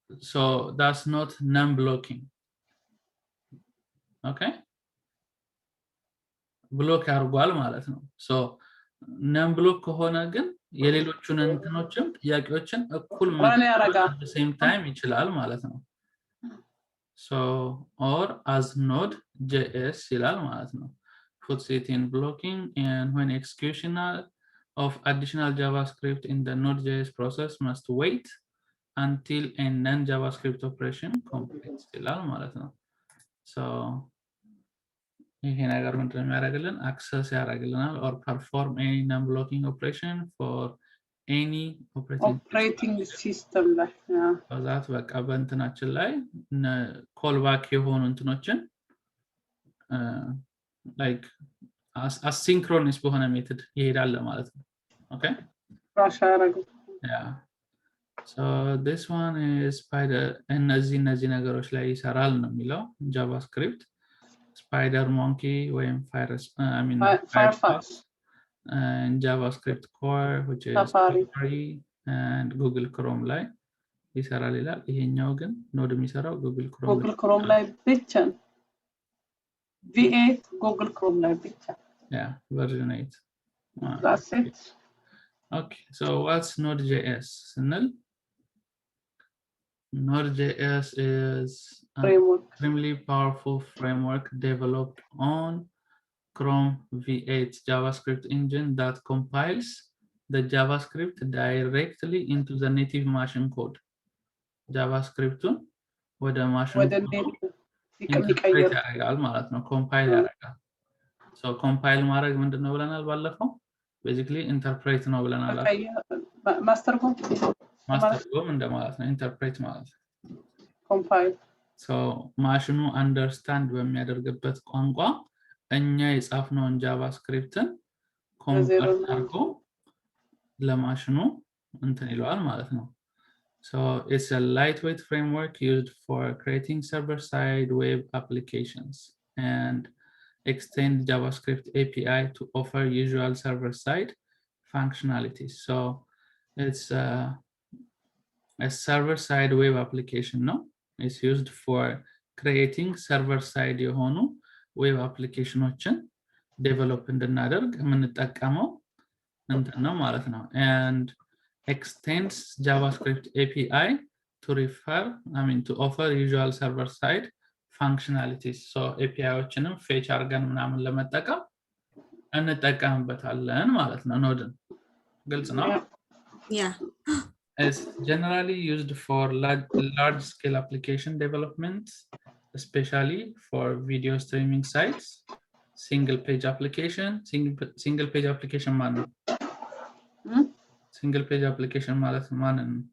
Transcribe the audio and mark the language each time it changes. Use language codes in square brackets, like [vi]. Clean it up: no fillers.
[en] so that's not non-blocking okay [am] ብሎክ ያርጓል ማለት ነው so non-block ከሆነ ግን የሌሎቹን እንትኖችም ጥያቄዎችን እኩል ማለት [en] at the same time [am] ይችላል ማለት ነው [en] so or as node js ይላል ማለት ነው puts it in blocking and when execution of additional javascript in the node js process must wait until a non-javascript operation completes ይላል ማለት ነው [am] so ይሄ ነገር ምንድነው የሚያደርግልን access ያደርግልናል [en] or perform any non-blocking operation for any operating system ላይ [am] በዛት በቃ በእንትናችን ላይ callback የሆኑ እንትኖችን like asynchronous በሆነ ሜተድ ይሄዳል ማለት ነው okay crash ያደርጉ [en] yeah so this one is spider [am] እነዚህ ነገሮች ላይ ይሰራል ነው የሚለው [en] javascript spider monkey ወይም firefox and javascript core which is Safari and google chrome [am] ላይ ይሰራል ይላል ይሄኛው ግን ኖድ የሚሰራው google [en] chrome [am] ላይ ብቻ v8 google chrome ላይ ብቻ [en] yeah version 8 that's it okay so what's node.js [am] ስንል [en] node.js is an extremely powerful framework developed on Chrome v8 JavaScript engine that compiles the JavaScript directly into the native machine code. [am] JavaScript ወደ machine ኢንተርፕሬት ያደርጋል ማለት ነው compile ያደርጋል so compile ማድረግ ምንድነው ብለናል ባለፈው basically interpret ነው ብለናል ማስተርጎም እንደማለት ነው interpret ማለት [en] compile [am] so ማሽኑ understand በሚያደርግበት ቋንቋ እኛ የጻፍነውን ጃቫስክሪፕትን ኮምፓይል አድርጎ ለማሽኑ እንትን ይለዋል ማለት ነው። [en] So it's a lightweight framework used for creating server-side web applications and extend JavaScript API to offer usual server-side functionalities. So it's a server-side web application, no? It's used for creating server-side የሆኑ web applications [am] develop እንድናደርግ የምንጠቀመው እንትን ነው ማለት ነው። [en] And extends JavaScript API to offer usual server-side functionalities. [am] So API-ዎችንም fetch አድርገን ምናምን ለመጠቀም እንጠቀምበታለን ማለት ነው። ኖድን ግልጽ ነው? [en] Yeah. It's generally used for large-scale application development, especially for video streaming sites, single-page application. Single-page application man. Single-page application [am] ማለት ማንን?